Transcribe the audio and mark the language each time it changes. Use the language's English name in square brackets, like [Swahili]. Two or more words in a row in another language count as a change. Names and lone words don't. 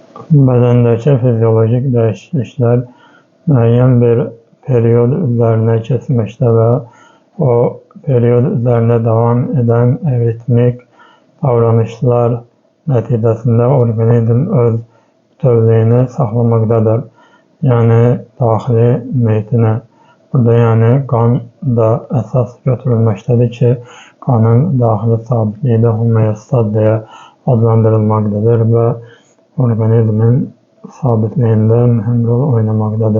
[Turkish] Bedendeki fizyolojik değişiklikler [Azerbaijani] müəyyən bir periyod üzerine keçməkdə və o periyod [Turkish] üzerine devam eden [Azerbaijani] ritmik davranışlar nəticəsində orqanizm öz bütövlüyünü saxlamaqdadır. Yəni daxili mühitinə. Burada yəni qan da əsas götürülməkdədir ki, qanın daxili sabitliyi də homeostaz deyə adlandırılmaqdadır və orqanizmin sabitliyində mühüm rol oynamaqdadır.